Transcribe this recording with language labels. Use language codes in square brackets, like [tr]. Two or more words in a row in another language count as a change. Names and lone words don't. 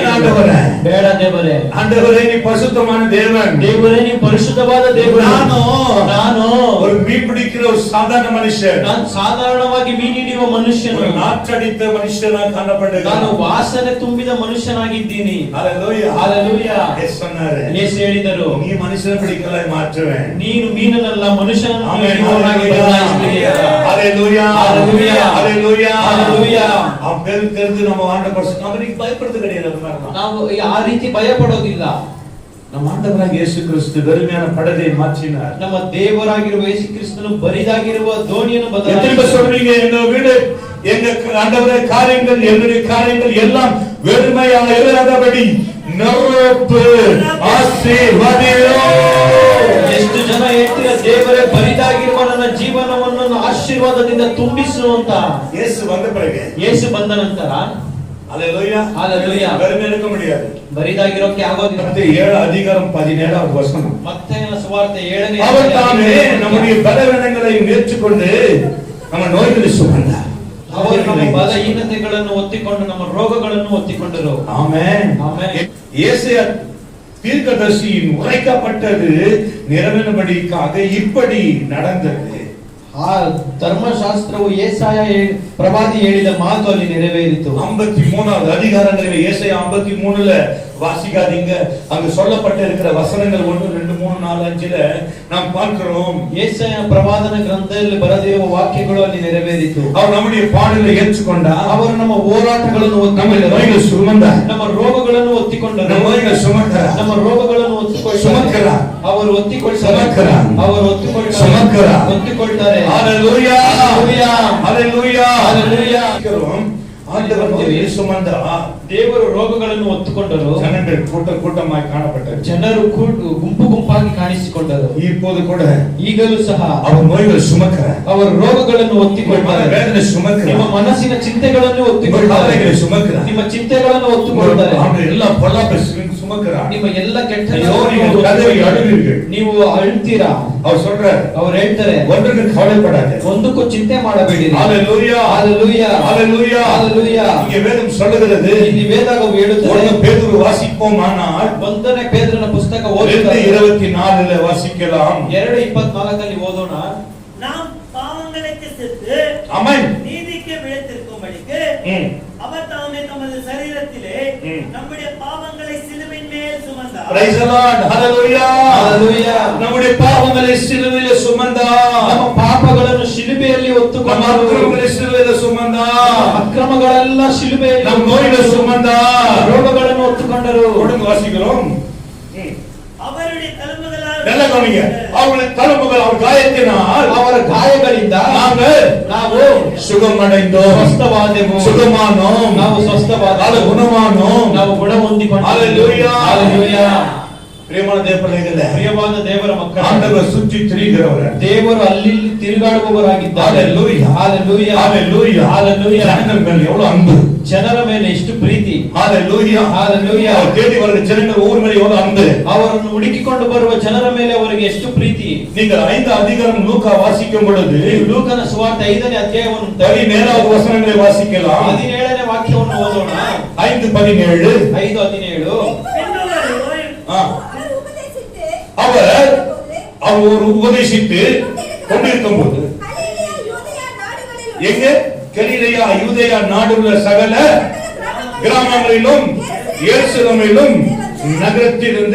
[kn] ಕೇಳಿದನು. ಆಂಡವರೇ. ಬೇಡ ದೇವರೇ, [ta] ஆண்டவரே நீ பரிசுத்தமான தேவன். [kn] ದೇವರೇ ನೀವು ಪರಿಶುದ್ಧವಾದ ದೇವರು. ನಾನು [ta] ஒரு மீன் பிடிக்கிற ஒரு சாதாரண மனுஷன், [kn] ನಾನು ಸಾಧಾರಣವಾಗಿ ಮೀನಿಡಿಯುವ ಮನುಷ್ಯನು, [ta] ஒரு நாற்றடித்த மனுஷனாக காணப்படுகிறான். [kn] ನಾನು ವಾಸನೆ ತುಂಬಿದ ಮನುಷ್ಯನಾಗಿದ್ದೀನಿ. [ta] ஹalleluya. ಹalleluya. இயேசு சொன்னாரு, [kn] ಯೇಸು ಹೇಳಿದರು, [ta] நீ மனுஷனை பிடிக்கல மாற்றுவேன். [kn] ನೀನು ಮೀನನಲ್ಲ ಮನುಷ್ಯನನ್ನು [ta] ஆமென். [kn] ಜೀವನಾಗಿ ಬದಲಾಯಿಸುತ್ತೀಯ. [ta] ஹalleluya. ஹalleluya. ஹalleluya. ஹalleluya. அவன் பேரு தெரிந்து நம்ம ஆண்ட பரிசுத்த அவருக்கு பயப்படுறது கிடையாது. அது மாதிரி [kn] ನಾವು ಆ ರೀತಿ ಭಯ ಪಡೋದಿಲ್ಲ. [ta] நம்ம ஆண்டவராக இயேசு கிறிஸ்து வெறுமையான படகை மாற்றினார். [kn] ನಮ್ಮ ದೇವರಾಗಿರುವ ಯೇಸು ಕ್ರಿಸ್ತನು ಬರಿದಾಗಿರುವ ದೋಣಿಯನ್ನು [ta] எத்தனை பேர் [kn] ಬದಲಾಯಿಸಿದರು. [ta] சொல்றீங்க, எங்க வீடு, எங்க ஆண்டவரே காரியங்கள், என்னுடைய காரியங்கள் எல்லாம் வெறுமையாக இல்லாதபடி நிரப்பு ஆசீர்வதியோ. [kn] ಎಷ್ಟು ಎಷ್ಟು ಜನ ಹೇಳ್ತೀರ ದೇವರೇ ಬರಿದಾಗಿರುವ ನನ್ನ ಜೀವನವನ್ನು ಆಶೀರ್ವಾದದಿಂದ ತುಂಬಿಸು ಅಂತ. [ta] இயேசு வந்த பிறகு, [kn] ಯೇಸು ಬಂದ ನಂತರ [ta] அல்லேலூயா, அல்லேலூயா, வெறும் இருக்க முடியாது. [kn] ಬರಿದಾಗಿರೋಕೆ ಆಗೋದಿಲ್ಲ. ಮತ್ತೆ 7:17 ವಚனம். ಮತ್ತೆ ಸುವಾರ್ತೆ 7ನೇ [ta] அவர் தாமே நம்முடைய பலவீனங்களை ஏற்றுக்கொண்டு நம்ம நோய்களை சுமந்தார். [kn] ಅವರು ನಮ್ಮ ಬಲಹೀನತೆಗಳನ್ನು ಒತ್ತಿಕೊಂಡು ನಮ್ಮ ರೋಗಗಳನ್ನು ಒತ್ತಿಕೊಂಡರು. [ta] ஆமென். ஆமென். ஏசாயா தீர்க்கதரிசியின் உரைக்கப்பட்டது நிறைவேறும்படிக்காக இப்படி நடந்தது. [kn] ಆ ಧರ್ಮಶಾಸ್ತ್ರವು ಯೆಶಾಯ ಪ್ರವಾದಿ ಹೇಳಿದ ಮಾತು ಅಲ್ಲಿ ನೆರವೇರಿತು. [ta] 53வது அதிகாரங்களில் ஏசாயா 53ல வாசிக்காதீங்க. அங்க சொல்லப்பட்ட இருக்கிற வசனங்கள் 1 2 3 4 5ல நாம் பார்க்கிறோம். [kn] ಯೆಶಾಯ ಪ್ರವಾದನ ಗ್ರಂಥದಲ್ಲಿ ಬರೆದಿರುವ ವಾಕ್ಯಗಳು ಅಲ್ಲಿ ನೆರವೇರಿತು. [ta] அவர் நம்முடைய பாடுகளை ஏற்றுக்கொண்டார். [kn] ಅವರು ನಮ್ಮ ಹೋರಾಟಗಳನ್ನು [ta] நம்ம [kn] ಒತ್ತಿಕೊಂಡರು. [ta] நோய்களை சுமந்தார். [kn] ನಮ್ಮ ರೋಗಗಳನ್ನು ಒತ್ತಿಕೊಂಡರು. [ta] நம்ம நோய்களை சுமக்கிறார். [kn] ನಮ್ಮ ರೋಗಗಳನ್ನು ಒತ್ತಿಕೊಳ್ಳುತ್ತಾರೆ. [ta] சுமக்கிறார். [kn] ಅವರು ಒತ್ತಿಕೊಳ್ಳುತ್ತಾರೆ. [ta] சுமக்கிறார். [kn] ಅವರು ಒತ್ತಿಕೊಳ್ಳುತ್ತಾರೆ. [ta] சுமக்கிறார். [kn] ಒತ್ತಿಕೊಳ್ಳುತ್ತಾರೆ. [ta] ஹalleluya, ஹalleluya, ஹalleluya, ஹalleluya. ஆண்டவர் நோயை சுமந்தார். [kn] ದೇವರು ರೋಗಗಳನ್ನು ಒತ್ತಿಕೊಂಡರು. [ta] ஜனங்கள் கூட்டமாய் காணப்பட்டது. [kn] ಜನರು ಗುಂಪು ಗುಂಪಾಗಿ ಕಾಣಿಸಿಕೊಂಡರು. [ta] இப்போது கூட [kn] ಈಗಲೂ ಸಹ [ta] அவர் நோய்களை சுமக்கிறார். [kn] ಅವರು ರೋಗಗಳನ್ನು ಒತ್ತಿಕೊಳ್ಳುತ್ತಾರೆ. [ta] வேதனை சுமக்கிறார். [kn] ನಿಮ್ಮ ಮನಸ್ಸಿನ ಚಿಂತೆಗಳನ್ನು ಒತ್ತಿಕೊಳ್ಳುತ್ತಾರೆ. [ta] சுமக்கிறார். [kn] ನಿಮ್ಮ ಚಿಂತೆಗಳನ್ನು ಒತ್ತಿಕೊಳ್ಳುತ್ತಾರೆ. [ta] அவர் எல்லா பொல்லாப்பை சுமக்கிறார். [kn] ನಿಮ್ಮ ಎಲ್ಲ ಕೆಟ್ಟ [ta] நீங்கள் கதறி அழுவீர்கள். [kn] ನೀವು ಅಳ್ತೀರಾ. [ta] அவர் சொல்றார், [kn] ಅವರು ಹೇಳ್ತಾರೆ, [ta] ஒன்றுக்கு கவலைப்படாதே, [kn] ಒಂದಕ್ಕೂ ಚಿಂತೆ ಮಾಡಬೇಡಿರಿ. [ta] ஹalleluya, ஹalleluya, ஹalleluya, ஹalleluya. இங்கே வேதம் சொல்லுகிறது. [kn] ಇಲ್ಲಿ ವೇದವು ಹೇಳುತ್ತದೆ. [ta] 1 பேதுரு வாசிப்போமானால் [kn] 1ನೇ ಪೇತ್ರನ ಪುಸ್ತಕ ಓದಿದರೆ [ta] 2:24ல வாசிக்கலாம். [kn] 2:24 ಅಲ್ಲಿ ಓದೋಣ. [ta] நாம் பாவங்களுக்கு செத்து ஆமென். நீதிக்கு பிழைத்திருக்கும்படிக்கு அவர் தாமே தமது சரீரத்திலே நம்முடைய பாவங்களை சிலுவையின் மேல் சுமந்தார். [en] Praise the Lord, hallelujah, hallelujah. [ta] நம்முடைய பாவங்களை சிலுவையிலே சுமந்தார். [kn] ನಮ್ಮ ಪಾಪಗಳನ್ನು ಶಿಲುಬೆಯಲ್ಲಿ ಹೊತ್ತುಕೊಂಡರು. [ta] ನಮ್ಮ ಅಕ್ರಮங்களை சிலுவையிலே சுமந்தார். [kn] ಅಕ್ರಮಗಳೆಲ್ಲ ಶಿಲುಬೆಯಲ್ಲಿ, [ta] ನಮ್ಮ நோய்களை சுமந்தார். [kn] ರೋಗಗಳನ್ನು ಹೊತ್ತುಕೊಂಡರು. [ta] தொடர்ந்து வாசிக்கிறோம். அவருடைய தழும்புகளால், நல்ல கவனிங்க, அவருடைய தழும்புகள், அவர் காயத்தினால், [kn] ಅವರ ಗಾಯಗಳಿಂದ ನಾವು [ta] சுகமடைந்தோம், [kn] ಸ್ವಸ್ಥವಾದೆವು, [ta] சுகமானோம், [kn] ನಾವು ಸ್ವಸ್ಥವಾದೆವು, [ta] குணமானோம், [kn] ನಾವು ಗುಣ ಹೊಂದಿಕೊಂಡೆವು. [ta] ஹalleluya, ஹalleluya. பிரியமான தேவபிள்ளைகளே, [kn] ಪ್ರಿಯವಾದ ದೇವರ ಮಕ್ಕಳೇ, [ta] ஆண்டவர் சுற்றி திரிகிறவர், [kn] ದೇವರು ಅಲ್ಲಿ ತಿರುಗಾಡುವವರಾಗಿದ್ದಾರೆ. [ta] ஹalleluya, ஹalleluya, ஹalleluya, ஹalleluya. ஜனங்கள் மேல் எவ்வளவு அன்பு, [kn] ಜನರ ಮೇಲೆ ಎಷ್ಟು ಪ್ರೀತಿ. [ta] ஹalleluya, ஹalleluya. அவர் தேடி வருகிற ஜனங்கள் ஒவ்வொரு மேல் எவ்வளவு அன்பு, [kn] ಅವರನ್ನು ಹುಡುಕಿಕೊಂಡು ಬರುವ ಜನರ ಮೇಲೆ ಅವರಿಗೆ ಎಷ್ಟು ಪ್ರೀತಿ. [ta] நீங்கள் 5 அதிகாரம் லூக்கா வாசிக்கும் பொழுது [kn] ಲೂಕನ ಸುವಾರ್ತೆ 5ನೇ ಅಧ್ಯಾಯವನ್ನು [ta] 17வது வசனங்களை வாசிக்கலாம். [kn] 17ನೇ ವಾಕ್ಯವನ್ನು ಓದೋಣ. [ta] 5:17. [kn] 5:17 [ta] அவர் உபதேசித்து அவர் உபதேசித்து கொண்டிருக்கும் போது கலிலேயா, யூதேயா நாடுகளிலும் எங்க கலிலேயா, யூதேயா நாடுள்ள சகல கிராமங்களிலும் எருசலேமிலும் நகரத்திலிருந்து